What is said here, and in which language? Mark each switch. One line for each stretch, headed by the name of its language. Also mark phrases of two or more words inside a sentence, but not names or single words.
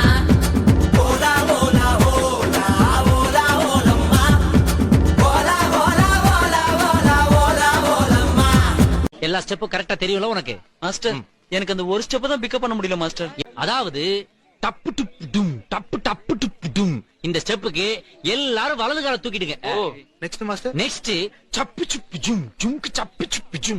Tamil: Hola hola hola hola hola ma. Hola hola hola hola hola hola ma. எல்லா ஸ்டெப்பும் கரெக்டா தெரியும்ல உனக்கு? மாஸ்டர் எனக்கு அந்த ஒரு ஸ்டெப் தான் பிக்கப் பண்ண முடியல மாஸ்டர். அதாவது டப்பு டுப் டும் டப்பு டப்பு டுப் டும். இந்த ஸ்டெப்புக்கு எல்லாரும் வலது கால தூக்கிடுங்க.
English: next master. நெக்ஸ்ட் சப்பு சுப்பு ஜும் ஜும்க்கு சப்பு சுப்பு ஜும்.